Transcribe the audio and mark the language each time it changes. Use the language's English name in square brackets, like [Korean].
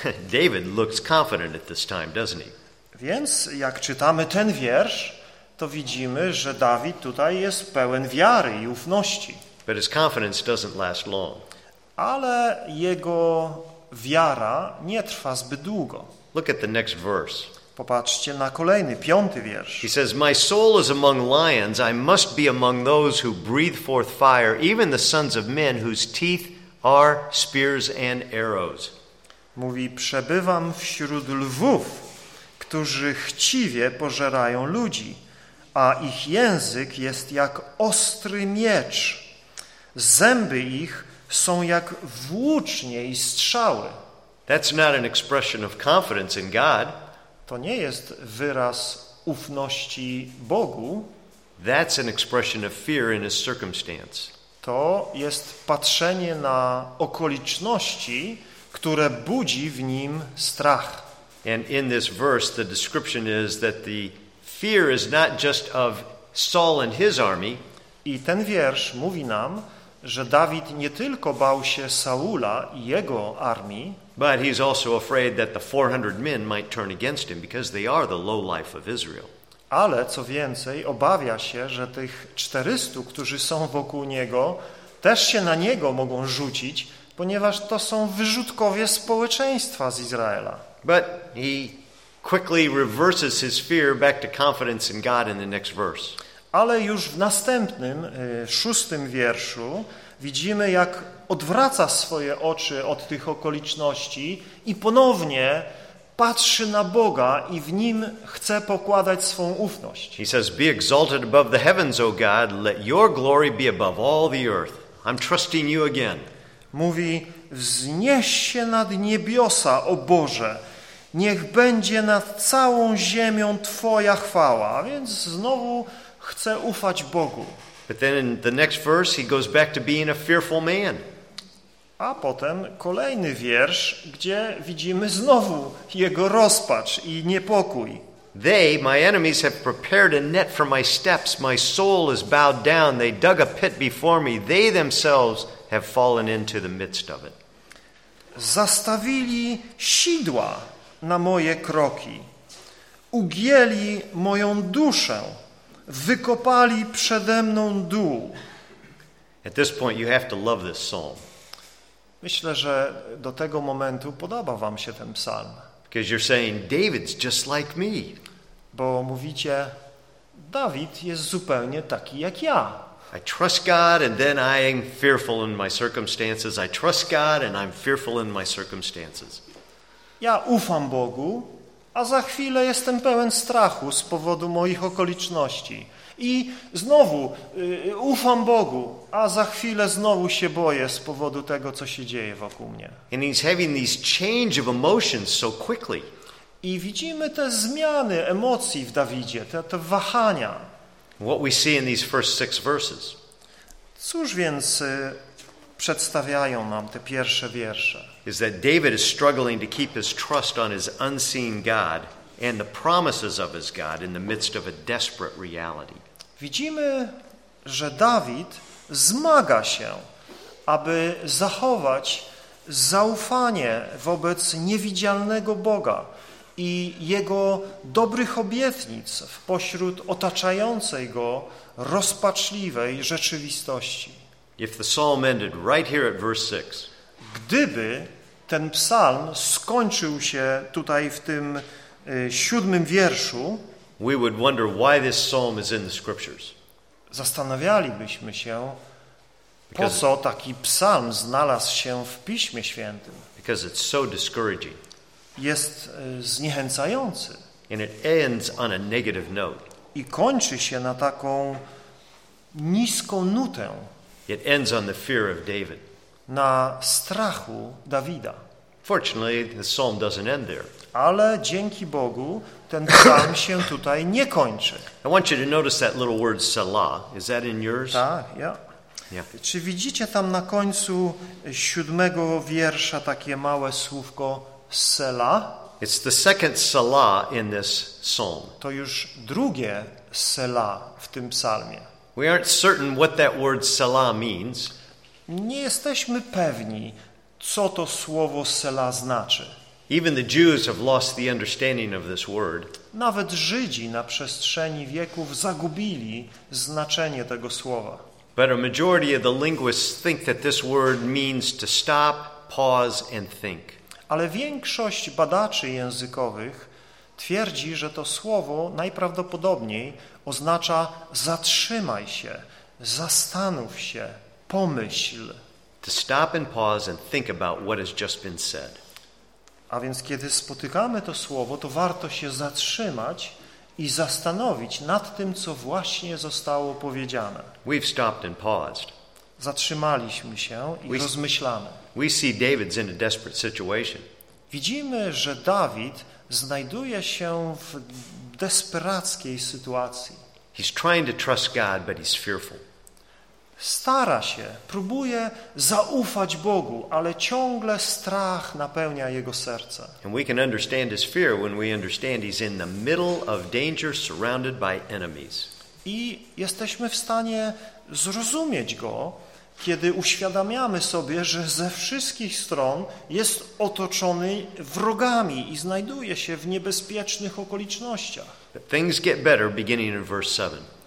[English] David looks confident at this time, doesn't he? [Polish] Więc jak czytamy ten wiersz, to widzimy, że Dawid tutaj jest pełen wiary i ufności. [English] But his confidence doesn't last long. [Polish] Ale jego wiara nie trwa zbyt długo. [English] Look at the next verse. [Polish] Popatrzcie na kolejny, piąty wiersz. [English] He says, my soul is among lions, I must be among those who breathe forth fire, even the sons of men whose teeth are spears and arrows. [Polish] Mówi, przebywam wśród lwów, którzy chciwie pożerają ludzi, a ich język jest jak ostry miecz. Zęby ich są jak włócznie i strzały. [English] That's not an expression of confidence in God. [Polish] To nie jest wyraz ufności Bogu. [English] That's an expression of fear in his circumstance. [Polish] To jest patrzenie na okoliczności, które budzi w nim strach. [English] And in this verse the description is that the fear is not just of Saul and his army. [Polish] I ten wiersz mówi nam, że Dawid nie tylko bał się Saula i jego armii, [English] but he's also afraid that the 400 men might turn against him because they are the low life of Israel. [Polish] Ale co więcej, obawia się, że tych 400, którzy są wokół niego, też się na niego mogą rzucić, ponieważ to są wyrzutkowie społeczeństwa z Izraela. [English] But he quickly reverses his fear back to confidence in God in the next verse. [Polish] Ale już w następnym, szóstym wierszu widzimy, jak odwraca swoje oczy od tych okoliczności i ponownie patrzy na Boga i w Nim chce pokładać swą ufność. [English] He says, be exalted above the heavens, O God, let your glory be above all the earth. I'm trusting you again. [Polish] Mówi, wznieś się nad niebiosa, o Boże, niech będzie nad całą ziemią Twoja chwała. A więc znowu chce ufać Bogu. [English] But then in the next verse he goes back to being a fearful man. [Polish] A potem kolejny wiersz, gdzie widzimy znowu jego rozpacz i niepokój. [English] They, my enemies, have prepared a net for my steps. My soul is bowed down. They dug a pit before me. They themselves have fallen into the midst of it. [Polish] Zastawili sidła na moje kroki. Ugięli moją duszę. Wykopali przede mną dół. [English] At this point you have to love this psalm. [Polish] Myślę, że do tego momentu podoba wam się ten psalm. [English] Because you're saying David's just like me. [Polish] Bo mówicie, Dawid jest zupełnie taki jak ja. [English] I trust God and then I am fearful in my circumstances. I trust God and I'm fearful in my circumstances. [Polish] Ja ufam Bogu, a za chwilę jestem pełen strachu z powodu moich okoliczności. I znowu ufam Bogu, a za chwilę znowu się boję z powodu tego, co się dzieje wokół mnie. [English] And he's having these change of emotions so quickly. [Polish] I widzimy te zmiany emocji w Dawidzie, te wahania. [English] What we see in these first six verses. [Polish] Cóż więc przedstawiają nam te pierwsze wiersze? [English] Is that David is struggling to keep his trust on his unseen God and the promises of his God in the midst of a desperate reality. [Polish] Widzimy, że Dawid zmaga się, aby zachować zaufanie wobec niewidzialnego Boga i jego dobrych obietnic pośród otaczającej go rozpaczliwej rzeczywistości. [English] If the psalm ended right here at verse 6. [Polish] Gdyby ten psalm skończył się tutaj w tym siódmym wierszu, [English] we would wonder why this psalm is in the scriptures. [Polish] Zastanawialibyśmy się, po co taki psalm znalazł się w Piśmie Świętym. [English] Because it's so discouraging. [Polish] Jest zniechęcający. [English] And it ends on a negative note. [Polish] I kończy się na taką niską nutę. [English] It ends on the fear of David. [Polish] Na strachu Dawida. [English] Fortunately, the psalm doesn't end there. [Polish] Ale dzięki Bogu ten psalm się tutaj nie kończy. [English] I want you to notice that little word Selah. Is that in yours? [Polish] Tak, ja. [English] Yeah. [Polish] Czy widzicie tam na końcu siódmego wiersza takie małe słówko Selah? [English] It's the second Selah in this psalm. [Polish] To już drugie Selah w tym psalmie. [English] We aren't certain what that word Selah means. [Polish] Nie jesteśmy pewni, co to słowo Selah znaczy. [English] Even the Jews have lost the understanding of this word. [Polish] Nawet Żydzi na przestrzeni wieków zagubili znaczenie tego słowa. [English] But a majority of the linguists think that this word means to stop, pause and think. [Polish] Ale większość badaczy językowych twierdzi, że to słowo najprawdopodobniej oznacza zatrzymaj się, zastanów się, pomyśl. [English] To stop and pause and think about what has just been said. [Polish] A więc kiedy spotykamy to słowo, to warto się zatrzymać i zastanowić nad tym, co właśnie zostało powiedziane. [English] We've stopped and paused. [Polish] Zatrzymaliśmy się i rozmyślamy. [English] We see David's in a desperate situation. [Polish] Widzimy, że Dawid znajduje się w desperackiej sytuacji. [English] He's trying to trust God, but he's fearful. [Polish] Stara się, próbuje zaufać Bogu, ale ciągle strach napełnia jego serce. [English] And we can understand his fear when we understand he's in the middle of danger, surrounded by enemies. [Polish] I jesteśmy w stanie zrozumieć go, kiedy uświadamiamy sobie, że ze wszystkich stron jest otoczony wrogami i znajduje się w niebezpiecznych okolicznościach. [English] But things get better beginning in verse 7.